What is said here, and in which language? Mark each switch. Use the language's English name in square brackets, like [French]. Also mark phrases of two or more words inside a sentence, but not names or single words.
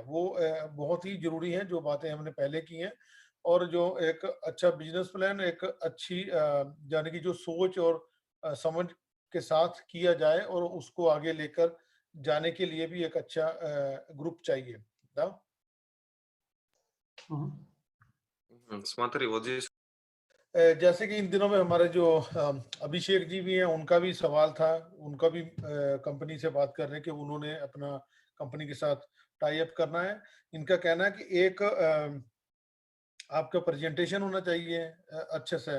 [Hindi] वो बहुत ही जरूरी है जो बातें हमने पहले की हैं। और जो एक अच्छा [English] business plan, [Hindi] एक अच्छी यानी कि जो सोच और समझ के साथ किया जाए, और उसको आगे लेकर जाने के लिए भी एक अच्छा ग्रुप चाहिए ना। [Russian] Смотри, вот здесь [Hindi] जैसे कि इन दिनों में हमारे जो अभिषेक जी भी हैं, उनका भी सवाल था। उनका भी कंपनी से बात कर रहे हैं कि उन्होंने अपना कंपनी के साथ [English] tie up [Hindi] करना है। इनका कहना है कि एक आपका प्रेजेंटेशन होना चाहिए अच्छे से।